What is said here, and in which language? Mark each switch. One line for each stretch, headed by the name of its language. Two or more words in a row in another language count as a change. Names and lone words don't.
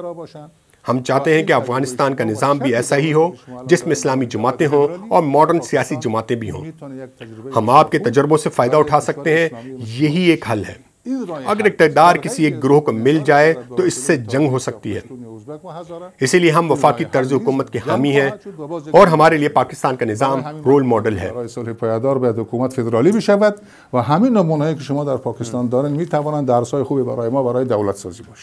Urdu: ہم چاہتے ہیں کہ افغانستان کا نظام بھی ایسا ہی ہو جس میں اسلامی جماعتیں ہوں اور ماڈرن سیاسی جماعتیں بھی ہوں. ہم آپ کے تجربوں سے فائدہ اٹھا سکتے ہیں. یہی ایک حل ہے. اگر اقتدار کسی ایک گروہ کو مل جائے تو اس سے جنگ ہو سکتی ہے. اسی لیے ہم وفاقی طرز حکومت کے حامی ہیں اور ہمارے لیے پاکستان کا نظام
English: role model
Urdu: ہے.
Persian: صلح پایدار باید حکومت فدرالی بشود و همین نمونه‌ای که شما در پاکستان دارین میتوانند درسای خوبی برای ما برای دولت سازی باشه.